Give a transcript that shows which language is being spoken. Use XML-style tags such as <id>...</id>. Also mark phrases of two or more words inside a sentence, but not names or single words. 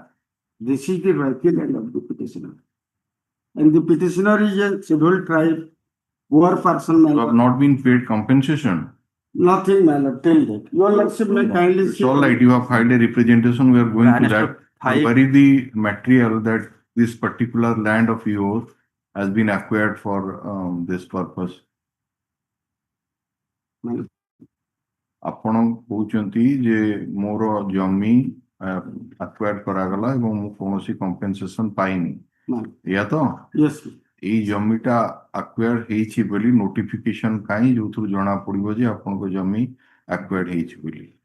<en>This is the royalty land of the petitioner. And the petitioner is a scheduled tribe, poor person. You have not been paid compensation. Nothing, my lord, till that. Your Lordship, may kindly It's say. all right, you have filed a representation, we are going to that. Where is the material that this particular land of yours has been acquired for this purpose?</en> <or>ଆପଣ କହୁଛନ୍ତି ଯେ ମୋର ଜମି ଆକ୍ୱାୟାର କରାଗଲା ଏବଂ ମୁଁ କୌଣସି କମ୍ପେନସେସନ ପାଇନି, ଏଇଆ ତ?</or> <en>Yes.</en> <or>ଏଇ ଜମିଟା ଆକ୍ୱାୟାର ହେଇଛି ବୋଲି ନୋଟିଫିକେସନ କାହିଁ ଯୋଉଥିରୁ ଜଣା ପଡିବ ଯେ ଆପଣଙ୍କ ଜମି ଆକ୍ୱାୟାର ହେଇଛି ବୋଲି?</or>